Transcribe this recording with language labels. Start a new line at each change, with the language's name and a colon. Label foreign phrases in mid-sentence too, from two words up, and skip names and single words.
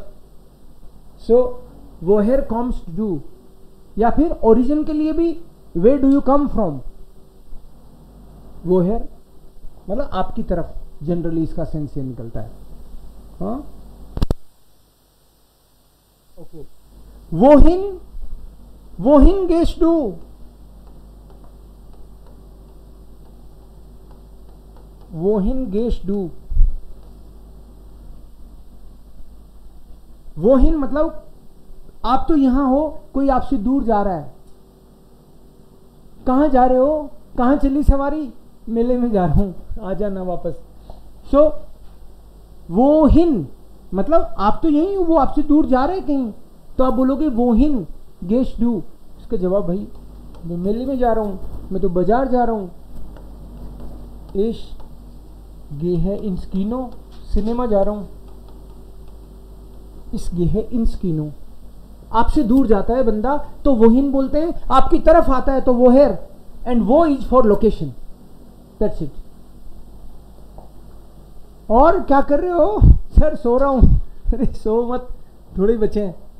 Hindi: सो
German: woher kommst du,
Hindi: या फिर ओरिजिन के लिए भी
English: where do you come from.
Hindi: वोहर मतलब आपकी तरफ, जनरली इसका सेंस ये निकलता है। हाँ ओके,
German: wohin gehst du? wohin gehst du?
Hindi: wohin मतलब आप तो यहां हो, कोई आपसे दूर जा रहा है। कहां जा रहे हो? कहां चली सवारी? मेले में जा रहा हूं, आ जाना वापस। सो wohin मतलब आप तो यहीं हो, वो आपसे दूर जा रहे हैं कहीं, तो आप बोलोगे
German: wohin gehst du।
Hindi: उसका जवाब, भाई मैं मेले में जा रहा हूं, मैं तो बाजार जा रहा हूं।
German: ich gehe ins Kino,
Hindi: सिनेमा जा रहा हूं।
German: ich gehe ins Kino,
Hindi: आपसे दूर जाता है बंदा तो wohin बोलते हैं, आपकी तरफ आता है तो woher,
English: and wo is for location, that's it.
Hindi: और क्या कर रहे हो? सर सो रहा हूं। अरे सो मत, थोड़े ही बचे हैं।